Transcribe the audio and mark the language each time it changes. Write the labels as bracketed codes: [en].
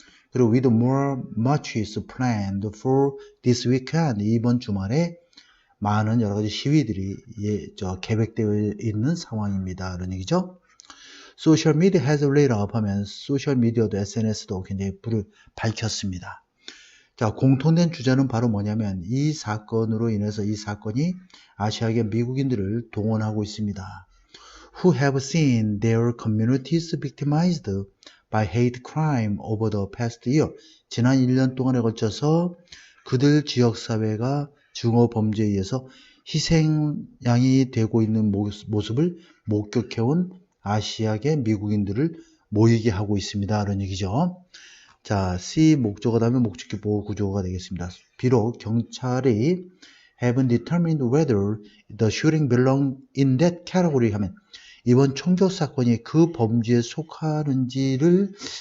[ko] 그리고 [en] with more marches planned for this weekend, [ko] 이번 주말에 많은 여러 가지 시위들이 계획되어 있는 상황입니다. 그런 얘기죠. 소셜 미디어 [en] has lit up [ko] 하면 소셜 미디어도 SNS도 굉장히 불을 밝혔습니다. 자, 공통된 주제는 바로 뭐냐면, 이 사건으로 인해서 이 사건이 아시아계 미국인들을 동원하고 있습니다. [en] Who have seen their communities victimized by hate crime over the past year. [ko] 지난 1년 동안에 걸쳐서 그들 지역사회가 증오범죄에 의해서 희생양이 되고 있는 모습을 목격해온 아시아계 미국인들을 모이게 하고 있습니다. 이런 얘기죠. 자, C 목적어 다음에 목적격 보호 구조가 되겠습니다. 비록 경찰이 [en] haven't determined whether the shooting belong in that category [ko] 하면, 이번 총격 사건이 그 범죄에 속하는지를